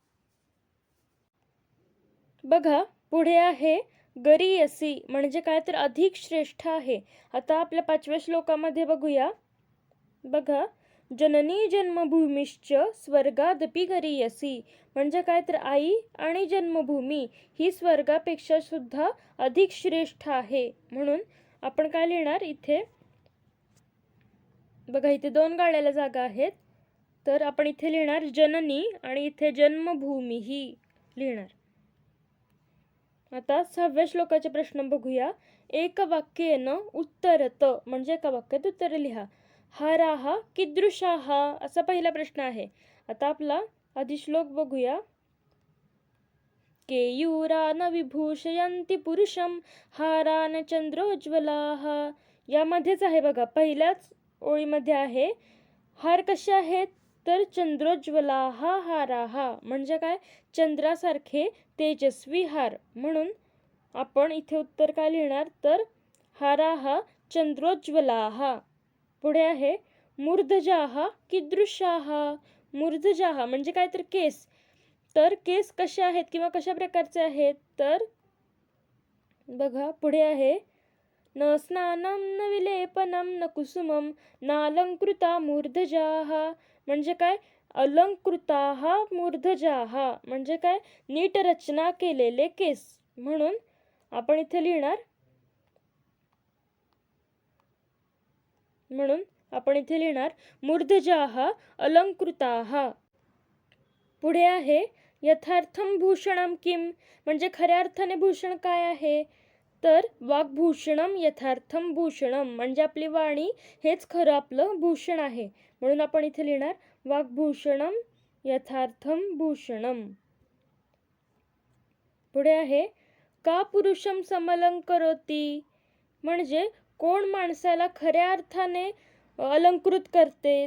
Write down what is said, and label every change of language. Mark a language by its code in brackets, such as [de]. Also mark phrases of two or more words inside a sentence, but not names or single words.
[mr] बघा, पुढे आहे गरीयसी म्हणजे काय तर अधिक श्रेष्ठ आहे. आता आपल्या 5व्या श्लोकामध्ये बघूया. बघा, [sa] जननी जन्मभूमीश्च स्वर्गादपि गरीयसी [mr] म्हणजे काय तर आई आणि जन्मभूमी ही स्वर्गापेक्षा सुद्धा अधिक श्रेष्ठ आहे. म्हणून आपण काय लिहिणार इथे? बघा, इथे 2 गाळलेल्या जागा आहेत. तर आपण इथे लिहिणार जननी आणि इथे जन्मभूमी ही लिहिणार. आता 6व्या श्लोकाचे प्रश्न बघूया. [sa] एक वाक्येन उत्तरत [mr] म्हणजे एका वाक्यात उत्तर लिहा. [sa] हाराः कीदृशाः [mr] असा पहिला प्रश्न आहे. आता आपला आधी श्लोक बघूया. [sa] केयूरान विभूषयन्ति पुरुषं हारान चंद्रोज्ज्वलाः. [mr] यामध्येच आहे बघा, पहिल्याच ओळीमध्ये आहे. हार कसे आहेत? तर [sa] चंद्रोज्ज्वलाः हाराः [mr] म्हणजे काय? चंद्रासारखे तेजस्वी हार. म्हणून आपण इथे उत्तर काय लिहिणार? [sa] तर हाराः चंद्रोज्ज्वलाः. [mr] पुढे आहे [sa] मूर्धजाः कीदृशाः. [mr] मूर्धजाः म्हणजे काय तर केस. तर केस कसे आहेत किंवा कशा प्रकारचे आहेत? तर बघा, पुढे आहे [sa] न स्नानं न विलेपनं न कुसुमं नालंकृता मूर्धजाः [mr] म्हणजे काय? [sa] अलंकृताः मूर्धजाः [mr] म्हणजे काय? नीट रचना केलेले केस. म्हणून आपण इथे लिहिणार [sa] मूर्धजाः अलंकृताः. [mr] पुढे आहे [sa] यथार्थम भूषणम किम [mr] म्हणजे खऱ्या अर्थाने भूषण काय आहे? तर [sa] वाग्भूषणम यथार्थम भूषणम [mr] म्हणजे आपली वाणी हेच खरं आपलं भूषण आहे. म्हणून आपण इथे लिहिणार [sa] वाग्भूषणम यथार्थम भूषणम. [mr] पुढे आहे [sa] का पुरुषम समलंकरोती [mr] म्हणजे कोण माणसाला खऱ्या अर्थाने अलंकृत करते?